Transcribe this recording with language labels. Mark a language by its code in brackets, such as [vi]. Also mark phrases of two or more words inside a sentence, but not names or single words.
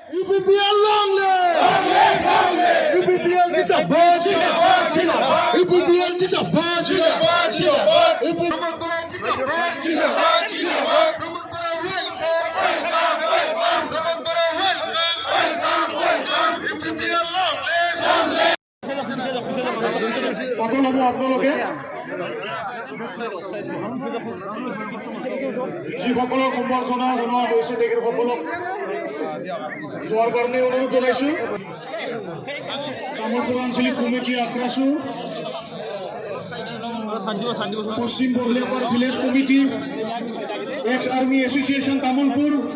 [en] UPPL long live! UPPL जिंदाबाद! [hi] UPPL जिंदाबाद! UPPL जिंदाबाद! [en] UPPL long live! [as] কখন হবে আপোনালোকে যিসকলক সম্বৰ্ধনা জনোৱা হৈছে তেখেতসকলক যোৱাৰ কাৰণে অনুৰোধ জনাইছো। তামোলপুৰ আঞ্চলিক কমিটিৰ আক্ৰাছো, পশ্চিম বৰলিয়াপাৰ ভিলেজ কমিটি, এক্স আৰ্মি এছ'চিয়েশ্যন তামোলপুৰ,